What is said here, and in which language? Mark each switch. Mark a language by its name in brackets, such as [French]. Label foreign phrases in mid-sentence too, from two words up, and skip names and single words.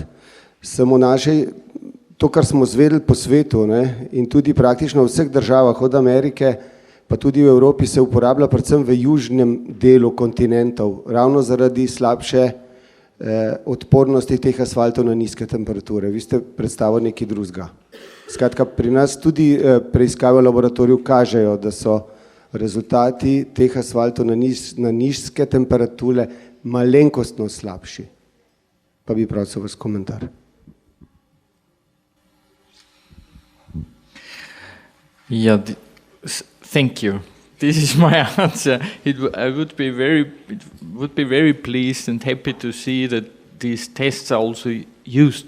[Slovenian] Samo to, kar smo zvedeli po svetu, ne, in tudi praktično v vseh državah od Amerike, pa tudi v Evropi se uporablja predvsem v južnem delu kontinentov, ravno zaradi slabše odpornosti teh asfaltov na nizke temperature. Vi ste predstavili nekaj drugega. Skratka, pri nas tudi preiskave v laboratoriju kažejo, da so rezultati teh asfaltov na nizke temperature malenkostno slabši. Pa bi prosil vas komentar. [English] Yeah, thank you. This is my answer. I would be very pleased and happy to see that these tests are also used.